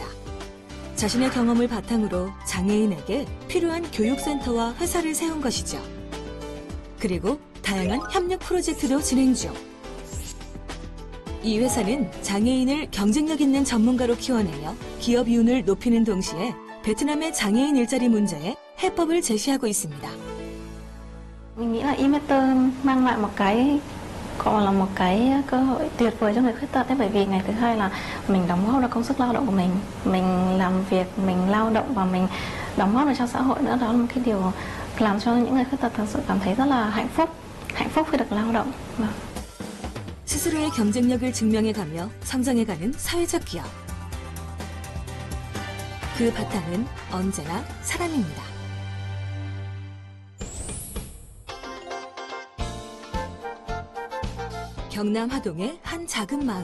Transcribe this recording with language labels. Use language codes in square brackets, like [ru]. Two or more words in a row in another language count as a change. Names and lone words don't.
[ko] 자신의 경험을 바탕으로 장애인에게 필요한 교육센터와 회사를 세운 것이죠. 그리고 다양한 협력 프로젝트도 진행 중. 이 회사는 장애인을 경쟁력 있는 전문가로 키워내며 기업 이윤을 높이는 동시에 베트남의 장애인 일자리 문제에 해법을 제시하고 있습니다. [vi] Mình nghĩ là e-meter mang lại một cái còn là một cái cơ hội tuyệt vời cho người khuyết tật đấy, bởi vì ngày thứ hai là mình đóng góp được công sức lao động của mình làm việc, mình lao động và mình đóng góp được cho xã hội nữa. Đó là một cái điều làm cho những người khuyết tật thật sự cảm thấy rất là hạnh phúc khi được lao động. [ko] 스스로의 경쟁력을 증명해가며 성장해가는 사회적 기업. 그 바탕은 언제나 사람입니다. 경남 하동의 한 작은 마을.